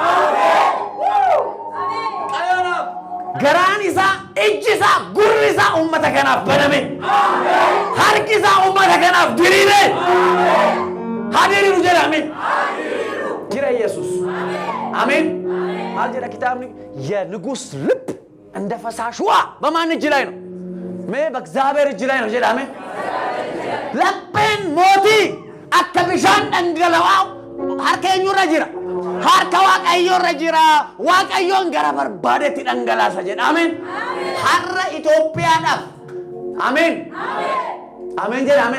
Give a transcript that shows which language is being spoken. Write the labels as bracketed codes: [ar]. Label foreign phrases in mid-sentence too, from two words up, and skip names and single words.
[om] Garaan isaa, ijji isaa, gurri isaa uummata kanaaf baname. Harki isaa uummata kanaaf diriire. Hadiiriru jedhame. Jira Yesus. Ameen. Maal jedha kitaabni? [am] የንጉሥ ልብ እንደ ፈሳሽ ውሃ በማን እጅ ላይ ነው? በእግዚአብሔር እጅ ላይ ነው jedhame. [om] Lapheen mootii akka bishaan dhangala'aa harka eenyurra jira? Harka waaqayyoorra jira. Waaqayyoon gara barbaadetti dhangalaasa jedhame. Har'a Itoophiyaadhaaf. Ameen. Ameen jedhame.